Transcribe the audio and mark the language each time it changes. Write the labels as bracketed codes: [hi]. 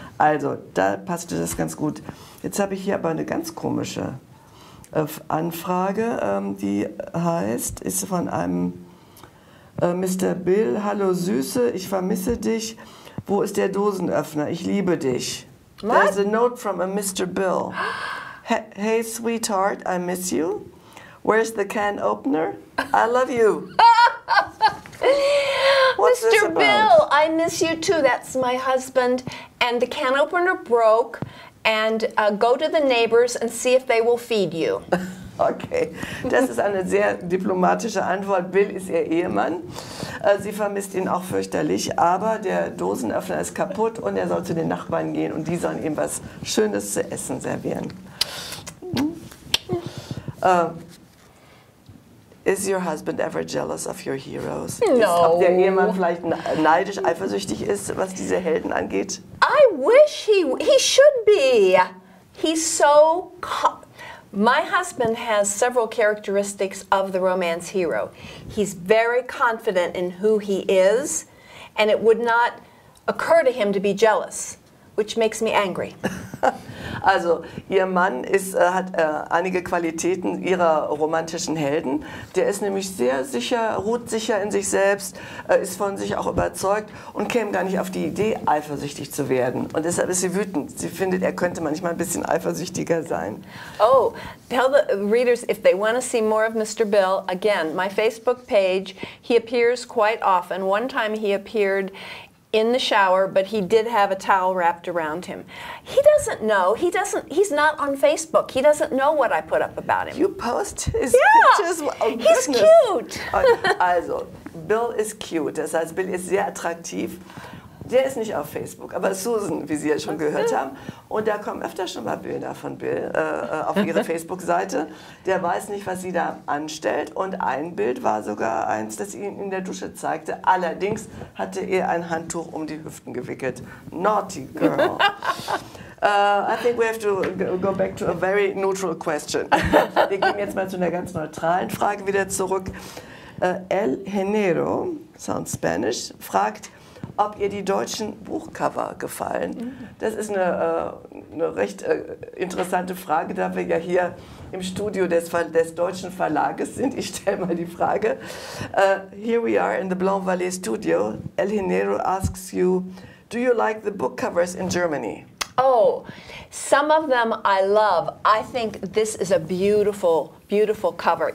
[de] Also, da passte das ganz gut. Jetzt habe ich hier aber eine ganz komische Anfrage, die ist von einem Mr. Bill. Hallo Süße, ich vermisse dich. Wo ist der Dosenöffner? Ich liebe dich. [en] What? There's a note from a Mr. Bill. Hey, sweetheart, I miss you. Where's the can opener? I love you. What's this Mr. about? Bill, I miss you too. That's my husband. And the can opener broke. And go to the neighbors and see if they will feed you. [de] Okay, das ist eine sehr diplomatische Antwort. Bill ist ihr Ehemann. Sie vermisst ihn auch fürchterlich, aber der Dosenöffner ist kaputt und er soll zu den Nachbarn gehen und die sollen ihm was Schönes zu essen servieren. [en] Is your husband ever jealous of your heroes? No. [de] Ob der Ehemann vielleicht neidisch, eifersüchtig ist, was diese Helden angeht? [en] I wish he should be. He's so... My husband has several characteristics of the romance hero. He's very confident in who he is, and it would not occur to him to be jealous, which makes me angry. [de] Also, ihr Mann hat einige Qualitäten ihrer romantischen Helden. Der ist nämlich sehr sicher, ruht sicher in sich selbst, ist von sich auch überzeugt und käme gar nicht auf die Idee, eifersüchtig zu werden. Und deshalb ist sie wütend. Sie findet, er könnte manchmal ein bisschen eifersüchtiger sein. [en] Oh, tell the readers if they want to see more of Mr. Bill. Again, my Facebook page, he appears quite often. One time he appeared in the shower, but he did have a towel wrapped around him. He doesn't know. He's not on Facebook. He doesn't know what I put up about him. You post his Yeah, pictures? Oh, he's goodness. cute. [de] Also, Bill ist cute, das heißt, Bill ist sehr attraktiv. Der ist nicht auf Facebook, aber Susan, wie Sie ja schon gehört haben. Und da kommen öfter schon mal Bilder von Bill auf ihre Facebook-Seite. Der weiß nicht, was sie da anstellt. Und ein Bild war sogar eins, das ihn in der Dusche zeigte. Allerdings hatte er ein Handtuch um die Hüften gewickelt. [en] Naughty girl. I think we have to go back to a very neutral question. [de] Wir gehen jetzt mal zu einer ganz neutralen Frage wieder zurück. El Genero, [en] sounds Spanish, [de] fragt, ob ihr die deutschen Buchcover gefallen. Das ist eine recht interessante Frage, da wir ja hier im Studio des deutschen Verlages sind. Ich stelle mal die Frage. [en] Here we are in the Blanc Valley studio. El Genero asks you, do you like the book covers in Germany? Oh, some of them I love. I think this is a beautiful, beautiful cover.